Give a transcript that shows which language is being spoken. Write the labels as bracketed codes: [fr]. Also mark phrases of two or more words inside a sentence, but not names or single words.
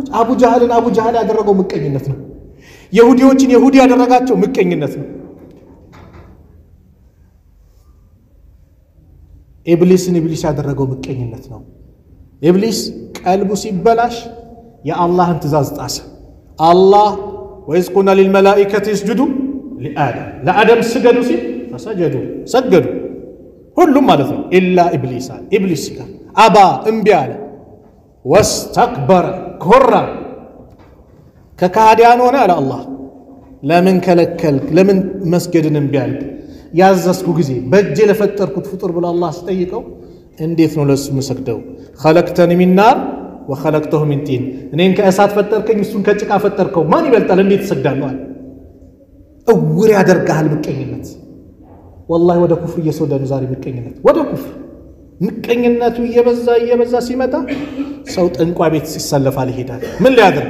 [am] አቡ ጃህል ያደረገው ምቀኝነት ነው። ይሁዲዎችን ይሁዲ ያደረጋቸው ምቀኝነት ነው። ኢብሊስን ኢብሊስ ያደረገው ምቀኝነት ነው። ኢብሊስ ቀልቡ ሲበላሽ የአላህን ትእዛዝ ጣሰ። አላህ ወይስ ቁልና [ar] للملائكة اسجدوا لآدم [am] ለአደም ስገዱ ሲል ፈሰጀዱ ሰገዱ ሁሉም ማለት ነው [ar] إلا إبليس [am] ጋር አባ እምቢ አለ። ወስተክበረ ኮራ ከካዲያን ሆነ አለ አላህ። ለምን ከለከልክ? ለምን መስገድን እምቢ አልክ? ያዘዝኩ ጊዜ በእጄ ለፈጠርኩት ፍጡር ብሎ አላህ ሲጠይቀው እንዴት ነው ለሱ መስገደው? [ar] خلقتني من نار وخلقته من طين [am] እኔን ከእሳት ፈጠርከኝ እሱን ከጭቃ ፈጠርከው ማን ይበልጣል? እንዴት ትሰግዳለህ? እውር ያደርጋል ምቀኝነት። والله ወደ ኩፍር እየሰወደን ዛሬ ምቀኝነት ወደ ኩፍር ምቀኝነቱ እየበዛ ሲመጣ ሰው ጠንቋይ ቤት ሲሰለፋል ይሄዳል። ምን ሊያደርግ?